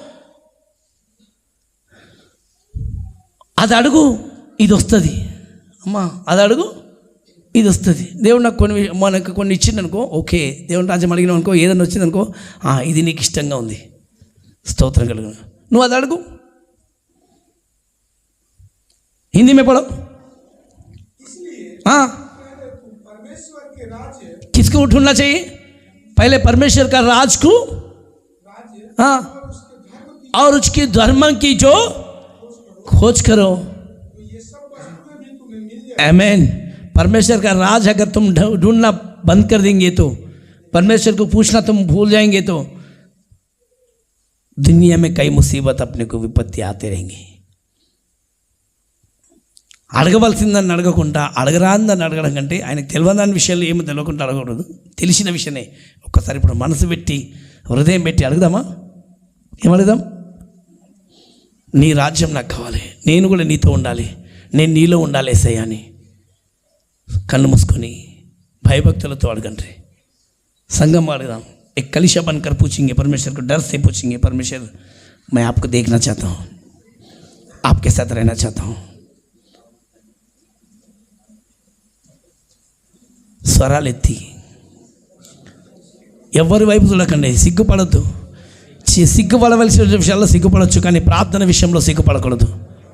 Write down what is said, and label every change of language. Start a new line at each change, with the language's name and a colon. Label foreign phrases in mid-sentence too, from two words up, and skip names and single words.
Telugu: అది అడుగు, ఇది వస్తుంది అమ్మా, అది అడుగు, ఇది వస్తుంది. దేవుడు నాకు మనకు కొన్ని ఇచ్చిందనుకో, ఓకే, దేవుని రాజ్యం అడిగినావు అనుకో, ఏదైనా వచ్చిందనుకో, ఇది నీకు ఇష్టంగా ఉంది, స్తోత్రం కలుగు, నువ్వు అది అడుగు.
Hindi: हिंदी में पढ़ो। हाँ, किसको ढूंढना चाहिए? पहले परमेश्वर का राज को, हाँ, और उसके धर्म की जो खोज करो। आमीन। परमेश्वर का राज अगर तुम ढूंढना बंद कर देंगे तो, परमेश्वर को पूछना तुम भूल जाएंगे तो दुनिया में कई मुसीबत अपने को विपत्ति आते रहेंगी।
Telugu: అడగవలసిందని అడగకుండా అడగరాందని అడగడం కంటే ఆయనకు తెలియని విషయాలు ఏమో తెలియకుండా అడగకూడదు, తెలిసిన విషయమే ఒక్కసారి ఇప్పుడు మనసు పెట్టి హృదయం పెట్టి అడుగుదామా? ఏమడుగుదాం? నీ రాజ్యం నాకు కావాలి, నేను కూడా నీతో ఉండాలి, నేను నీలో ఉండాలి యేసయ్యా అని కళ్ళు మూసుకొని భయభక్తులతో అడగండి. సంఘం అడుగుదాం,
Hindi: एक कलिशा बनकर पूछेंगे परमेश्वर को, डर से पूछेंगे परमेश्वर मैं आपको देखना चाहता हूँ, आपके साथ रहना चाहता हूँ।
Telugu: స్వరాలెత్తి ఎవరి వైపు చూడకండి, సిగ్గుపడద్దు. సిగ్గుపడవలసిన విషయాల్లో సిగ్గుపడవచ్చు, కానీ ప్రార్థన విషయంలో సిగ్గుపడకూడదు.